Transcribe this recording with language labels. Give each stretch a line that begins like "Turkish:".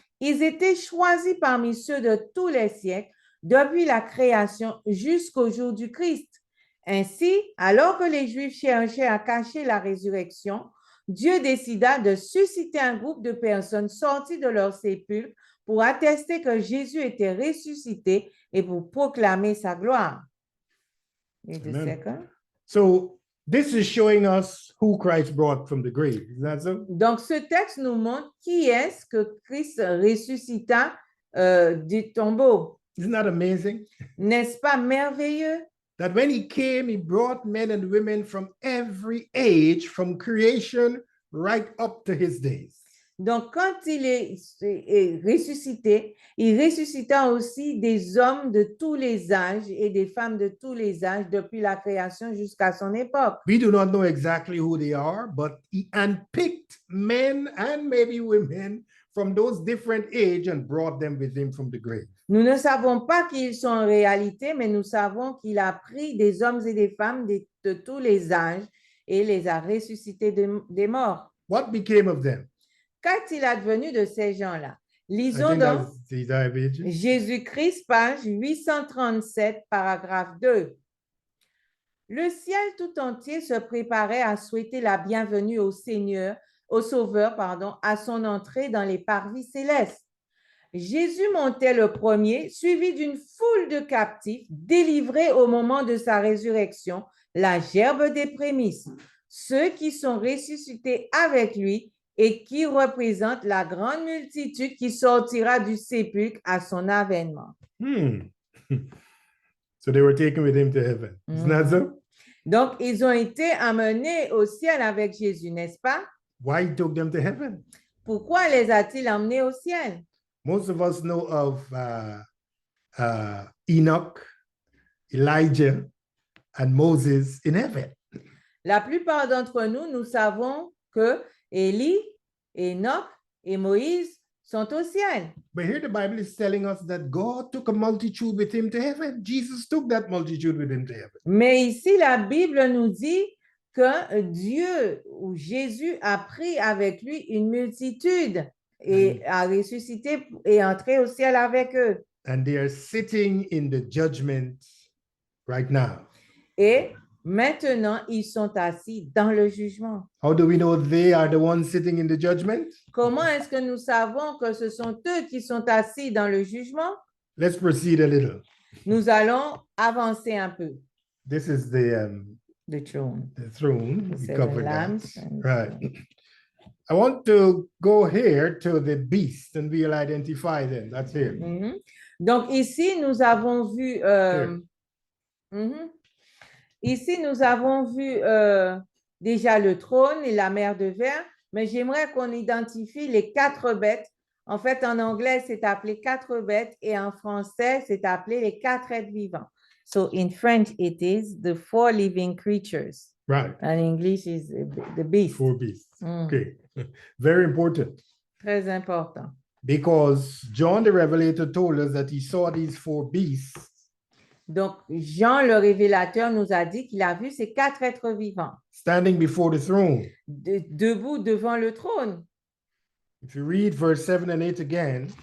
French: Ils étaient choisis parmi ceux de tous les siècles, depuis la création jusqu'au jour du Christ. Ainsi, alors que les Juifs cherchaient à cacher la résurrection, Dieu décida de susciter un groupe de personnes sorties de leur sépulcre pour attester que Jésus était ressuscité et pour proclamer sa gloire.
English: Read the Amen. second. So this is showing us who Christ brought from the grave. Is that so?
French: Donc, ce texte nous montre qui est-ce que Christ ressuscita du tombeau.
English: Isn't that amazing?
French: N'est-ce pas merveilleux?
English: That when he came, he brought men and women from every age, from creation right up to his days.
French: Donc, quand il est ressuscité, il ressuscita aussi des hommes de tous les âges et des femmes de tous les âges depuis la création jusqu'à son époque.
English: We do not know exactly who they are, but he handpicked men and maybe women from those different age and brought them with him from the grave.
French: Nous ne savons pas qui ils sont en réalité, mais nous savons qu'il a pris des hommes et des femmes de tous les âges et les a ressuscités des morts.
English: What became of them?
French: Qu'est-il advenu de ces gens-là?
English: I
French: Lisons
English: think
French: donc
English: that's Desire of Ages.
French: Jésus-Christ, page 837, paragraphe 2. Le ciel tout entier se préparait à souhaiter la bienvenue au Seigneur, au Sauveur, à son entrée dans les parvis célestes. Jésus montait le premier, suivi d'une foule de captifs, délivrés au moment de sa résurrection, la gerbe des prémices, ceux qui sont ressuscités avec lui et qui représentent la grande multitude qui sortira du sépulcre à son avènement.
English: So they were taken with him to heaven. Isn't that so?
French: Donc, ils ont été amenés au ciel avec Jésus, n'est-ce pas?
English: Why he took them to heaven?
French: Pourquoi les a-t-il emmenés au ciel?
English: Most of us know of Enoch, Elijah, and Moses in heaven.
French: La plupart d'entre nous, nous savons que Élie, Enoch et Moïse sont au ciel.
English: But here the Bible is telling us that God took a multitude with him to heaven. Jesus took that multitude with him to heaven.
French: Mais ici, la Bible nous dit que Dieu ou Jésus a pris avec lui une multitude et a ressuscité et entré au ciel avec eux.
English: And they are sitting in the judgment right now.
French: Et maintenant, ils sont assis dans le jugement.
English: How do we know they are the ones sitting in the judgment?
French: Comment est-ce que nous savons que ce sont eux qui sont assis dans le jugement?
English: Let's proceed a little.
French: Nous allons avancer un peu.
English: This is The throne. the throne. The We seven covered that. lambs and- Right. I want to go here to the beast and we'll identify them. That's here. Mhm.
French: Donc ici, nous avons vu mhm. Ici, nous avons vu déjà le trône et la mer de verre, mais j'aimerais qu'on identifie les 4 bêtes. En fait, en anglais, c'est appelé 4 bêtes et en français, c'est appelé les 4 êtres vivants.
English: So in French, it is the 4 living creatures. Right. And in English is the beast. 4 beasts. Mm. Okay. Very important.
French: Très important.
English: Because John the Revelator told us that he saw these 4 beasts
French: Donc, Jean, le révélateur, nous a dit qu'il a vu ces 4 êtres vivants
English: standing before the throne.
French: debout devant le trône.
English: If you read verse 7 and 8 again,